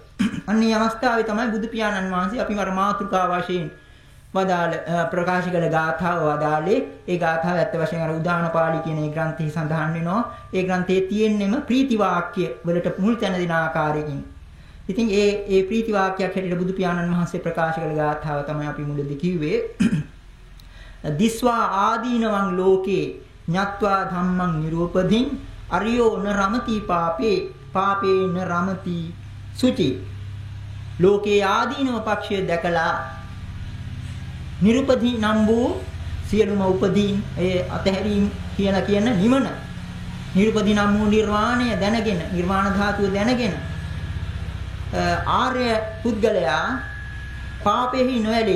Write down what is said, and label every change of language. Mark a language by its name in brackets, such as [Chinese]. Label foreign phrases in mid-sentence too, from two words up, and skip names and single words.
[Sinhala] අන්න මේ අවස්ථාවේ තමයි බුදු පියාණන් වහන්සේ අපි වර මාතෘකා වශයෙන් වදාළ ප්‍රකාශ කළ ගාථාව වදාළේ. ඒ ගාථාව ඇත්ත වශයෙන් අර උදානපාළි කියන ඒ ග්‍රන්ථයේ සඳහන් වෙනවා. ඒ ග්‍රන්ථයේ තියෙන්නෙම ප්‍රීති වාක්‍ය වලට මුල් තැන දෙන ආකාරයකින්. ඉතින් ඒ ප්‍රීති වාක්‍යයක් හැටියට බුදු පියාණන් වහන්සේ ප්‍රකාශ කළ ගාථාව තමයි අපි මුලදී කිව්වේ. [Pali] දිස්වා ආදීනවං ලෝකේ ඤත්වා ධම්මං නිරූපදින් අරියෝ න රමති පාපේ න රමති සුචි. [Sinhala] ලෝකේ ආදීනව පක්ෂය දැකලා නිරුපදී නම් වූ සියලුම උපදීන් ඒ අතහැරීම් කියලා කියන නිවන නිරුපදී නම් වූ නිර්වාණය දැනගෙන නිර්වාණ ධාතුව දැනගෙන ආර්ය පුද්ගලයා පාපෙහි නොඇලෙයි.